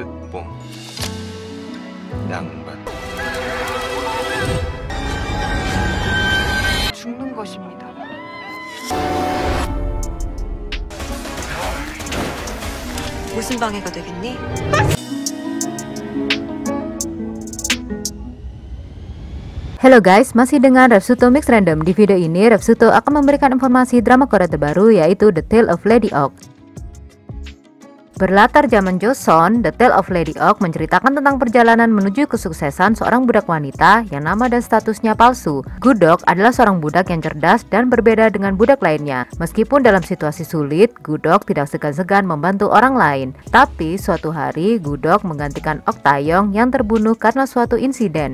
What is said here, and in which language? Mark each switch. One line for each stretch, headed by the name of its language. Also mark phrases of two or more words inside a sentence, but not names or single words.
Korean: 뽕, 양반. 죽는 것입니다. 무슨 방해가 되겠니?
Indonesian: Halo guys, masih dengan Repsuto Mix Random. Di video ini Repsuto akan memberikan informasi drama Korea terbaru, yaitu The Tale of Lady Ok. Berlatar zaman Joseon, The Tale of Lady Ok menceritakan tentang perjalanan menuju kesuksesan seorang budak wanita yang nama dan statusnya palsu. Gudok adalah seorang budak yang cerdas dan berbeda dengan budak lainnya. Meskipun dalam situasi sulit, Gudok tidak segan-segan membantu orang lain. Tapi suatu hari, Gudok menggantikan Ok Taeyong yang terbunuh karena suatu insiden.